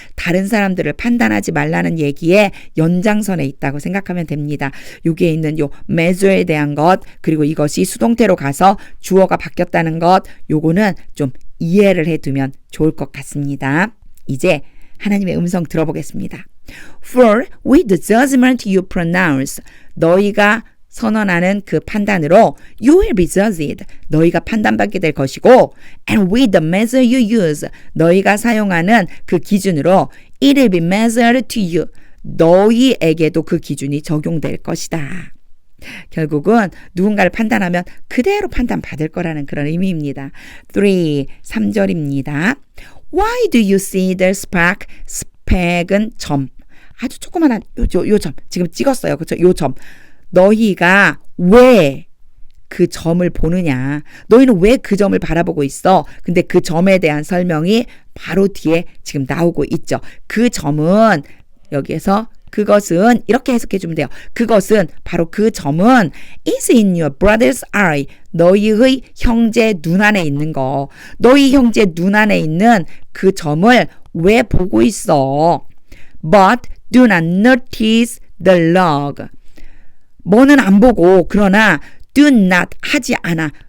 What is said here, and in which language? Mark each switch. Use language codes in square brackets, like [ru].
[ko] 다른 사람들을 판단하지 말라는 얘기에 연장선에 있다고 생각하면 됩니다. 여기에 있는 요 measure에 대한 것, 그리고 이것이 수동태로 가서 주어가 바뀌었다는 것, 요거는 좀 이해를 해두면 좋을 것 같습니다. 이제 하나님의 음성 들어보겠습니다. [en] For with the judgment you pronounce, [ko] 너희가 선언하는 그 판단으로 [en] you will be judged, [ko] 너희가 판단받게 될 것이고, [en] and with the measure you use, [ko] 너희가 사용하는 그 기준으로 [en] it will be measured to you, [ko] 너희에게도 그 기준이 적용될 것이다. 결국은 누군가를 판단하면 그대로 판단받을 거라는 그런 의미입니다. 3절입니다. [en] Why do you see the speck? [ko] 스펙은 점. 아주 조그만한 요 점. 지금 찍었어요. 그렇죠? 요 점. 너희가 왜 그 점을 보느냐? 너희는 왜 그 점을 바라보고 있어? 근데 그 점에 대한 설명이 바로 뒤에 지금 나오고 있죠. 그 점은 여기에서 그것은 이렇게 해석해 주면 돼요. 그것은 바로 그 점은 [en] is in your brother's eye. [ko] 너희의 형제 눈 안에 있는 거. 너희 형제 눈 안에 있는 그 점을 왜 보고 있어? [en] But do not notice the log. [ko] 뭐는 안 보고 그러나 [en] do not [ko] 하지 않아.